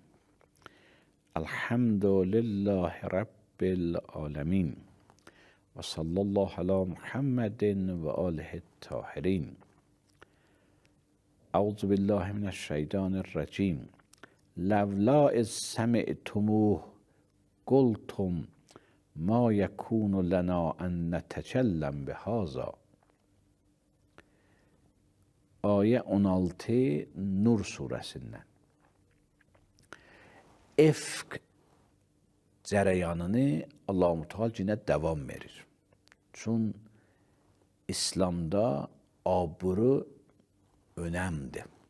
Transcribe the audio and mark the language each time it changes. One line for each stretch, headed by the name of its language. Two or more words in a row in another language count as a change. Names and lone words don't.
Arabic: الحمد لله رب العالمین و صلی الله علی محمد و آله الطاهرین. اعوذ بالله من الشیطان الرجیم. لولا اذ سمعتموه قلتم ما یکون لنا ان نتکلم بهذا.
Azerbaijani: Ayə 16 Nur surəsindən. Efk cərəyanını Allah-u Teala yenə davam verir. Çün İslamda aburu önəmdir.